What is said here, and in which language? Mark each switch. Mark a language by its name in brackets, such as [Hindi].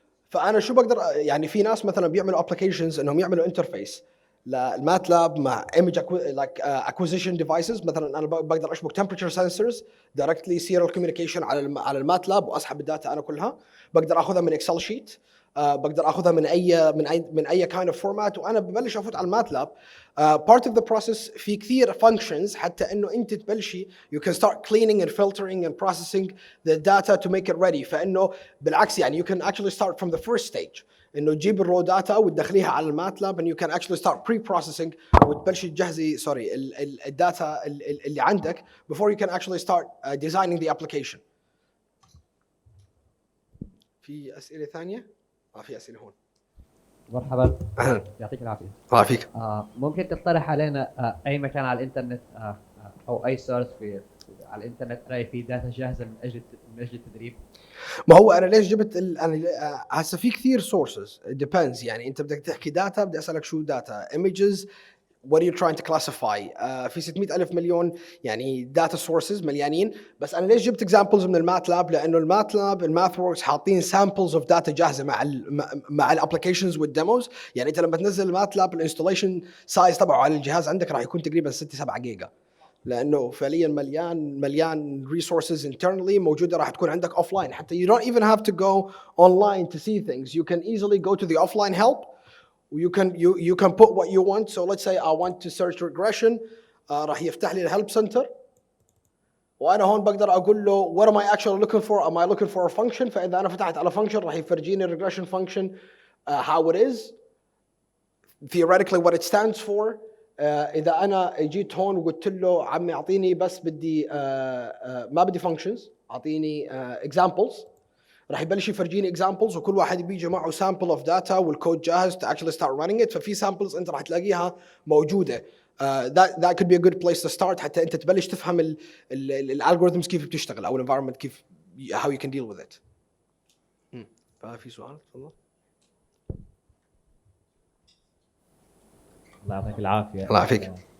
[Arabic] فانا شو بقدر، يعني في ناس مثلا بيعملوا ابلكيشنز انهم يعملوا انترفيس للماتلاب مع ايمج اكوزيشن ديفايسز. مثلا انا بقدر اشبك تمبرتشر سنسورز دايركتلي سيريال كوميونيكيشن على الماتلاب واسحب الداتا انا كلها. بقدر اخذها من اكسل شيت، بقدر اخذها من اي كايند اوف فورمات، وانا ببلش افوت على الماتلاب. [English] part of the process [Arabic] في كثير functions حتى انه انت تبلشي [English] you can start cleaning and filtering and processing the data to make it ready. [Arabic] فانه بالعكس يعني [English] you can actually start from the first stage، [Arabic] انه تجيب الرو داتا وتدخليها على الماتلاب [English] and you can actually start pre-processing [Arabic] وتبلشي تجهزي الداتا اللي عندك [English] before you can actually start designing the application. [Arabic] في اسئله ثانيه؟ في اسئله هون. مرحبا. اهلا. يعطيك العافيه. الله يعافيك. ممكن تقترح علينا اي مكان على الانترنت او اي سورس على الانترنت الاقي فيه داتا جاهزه من اجل التدريب؟ ما هو انا ليش جبت انا هسه في كثير سورسز، depends. يعني انت بدك تحكي داتا، بدي اسالك شو داتا، images [English] what are you trying to classify [Arabic] في 600 ألف مليون يعني [English] data sources [Arabic] مليانين. بس أنا ليش جبت examples من الماتلاب؟ لأنه الماتلاب الماثوركس حاطين [English] samples of data [Arabic] جاهزة مع الابلكيشنز والديموز. يعني أنت لما تنزل الماتلاب الانستليشن سايز تبعه على الجهاز عندك راح يكون تقريبا 6-7 جيجا، لأنه فعليا مليان [English] resources internally [Arabic] موجودة راح تكون عندك offline. [English] حتى you don't even have to go online to see things. You can easily go to the offline help. You can put what you want. So let's say I want to search regression. [Arabic] راح يفتح لي الهيلب سنتر، وأنا هون بقدر أقول له [English] what am I actually looking for? Am I looking for a function? [Arabic] فإذا أنا فتحت على [English] function [Arabic] راح يفرجيني [English] regression function how it is, theoretically what it stands for. [Arabic] إذا أنا جيت هون وقلت له عمي أعطيني بس بدي ما بدي functions، أعطيني examples، راح يبلش يفرجيني examples، وكل واحد بيجي معه [English] sample of data [Arabic] والكود جاهز [English] to actually start running it. [Arabic] ففي samples أنت راح تلاقيها موجودة. [English] That could be a good place to start [Arabic] حتى أنت تبلش تفهم الالجوريثمز كيف بتشتغل أو [English] الenvironment كيف how you can deal with it. [Arabic] ففي سؤال تفضل. الله يعطيك العافية. الله يعافيك.